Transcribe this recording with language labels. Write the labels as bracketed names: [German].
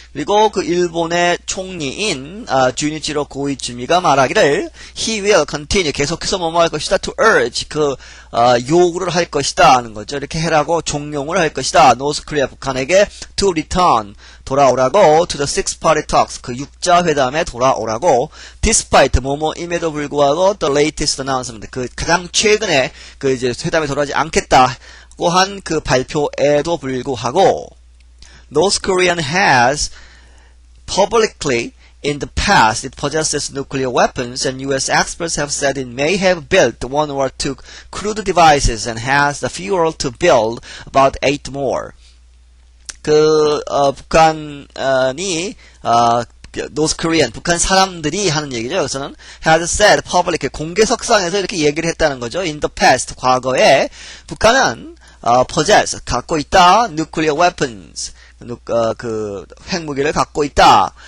[Korean] 그리고 그 일본의 총리인 주니치로 고이즈미가 말하기를 [English] he will continue, [Korean] 계속해서 뭐뭐 할 것이다, [English] to urge, [Korean] 요구를 할 것이다 하는 거죠. 이렇게 해라고 종용을 할 것이다. [English] North Korea, [Korean] 북한에게 [English] to return, [Korean] 돌아오라고, [English] to the six-party talks, [Korean] 그 육자 회담에 돌아오라고, [English] despite, [Korean] 뭐뭐임에도 불구하고, [English] the latest announcement, [Korean] 그 가장 최근에 그 이제 회담에 돌아오지 않겠다고 한 그 발표에도 불구하고, [English] North Korea has publicly in the past it possesses nuclear weapons, and U.S. experts have said it may have built one or two crude devices and has the fuel to build about 8 more. [Korean] 북한이 [English] North Korean, [Korean] 북한 사람들이 하는 얘기죠. 여기서는 [English] has said public, [Korean] 공개석상에서 이렇게 얘기를 했다는 거죠. [English] In the past, [Korean] 과거에 북한은 possess, 갖고 있다. [English] nuclear weapons, [Korean] 그 핵무기를 갖고 있다.